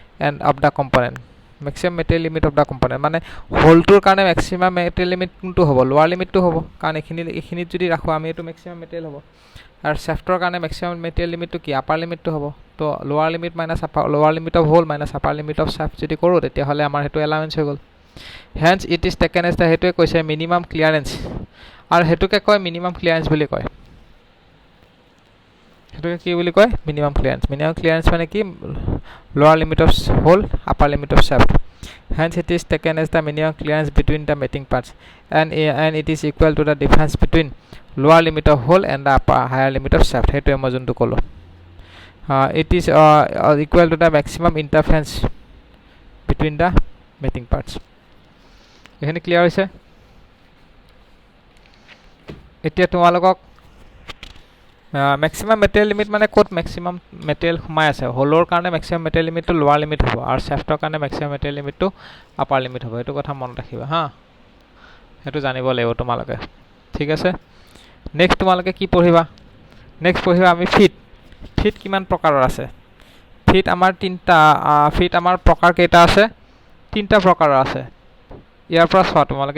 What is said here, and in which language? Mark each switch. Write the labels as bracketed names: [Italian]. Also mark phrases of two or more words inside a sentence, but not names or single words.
[English] end of the component maximum material limit of the component [Assamese] মানে হোলটোৰ কাৰণে [English] maximum material limit [Assamese] কোনটো হ'ব [English] lower limitটো [Assamese] হ'ব কাৰণ এইখিনিত যদি ৰাখোঁ আমি এইটো [English] maximum material [Assamese] হ'ব আৰু শ্যাফ্টৰ কাৰণে [English] maximum material limitটো [Assamese] কি [English] upper limitটো [Assamese] হ'ব তো [English] lower limit minus lower limit of hole minus upper limit of shaft [Assamese] যদি কৰোঁ তেতিয়াহ'লে আমাৰ সেইটো এলাউৱেঞ্চ হৈ গ'ল [English] hence it is taken as the [Assamese] সেইটোৱে কৈছে [English] minimum clearance [Assamese] আৰু সেইটোকে কয় [English] minimum clearance [Assamese] বুলি কয় সেইটোকে কি বুলি কয় [English] minimum clearance [Assamese] মানে কি [English] lower limit of hole upper limit of shaft hence it is taken as the minimum clearance between the mating parts and it is equal to the difference between lower limit of hole and the higher limit of shaft [Assamese] হেতু মই যেনেকৈ কলোঁ [English] it is equal to the maximum interference between the mating parts [Assamese] এইখিনি clear হৈছে এতিয়া তোমালোক [English] maximum material limit [Assamese] মানে কোট [English] maximum material [Assamese] সোমাই আছে হোলৰ কাৰণে [English] maximum material limit [Assamese] টো [English] lower limit [Assamese] হ'ব আৰু শ্যাফ্টৰ কাৰণে [English] maximum material limit [Assamese] টো [English] upper limit [Assamese] হ'ব এইটো কথা মনত ৰাখিবা হা সেইটো জানিব লাগিব তোমালোকে ঠিক আছে নেক্সট তোমালোকে কি পঢ়িবা নেক্সট পঢ়িবা আমি ফিট কিমান প্ৰকাৰৰ আছে ফিট আমাৰ তিনটা ফিট আমাৰ প্ৰকাৰ কেইটা আছে তিনটা প্ৰকাৰৰ আছে ইয়াৰ পৰা চোৱা তোমালোকে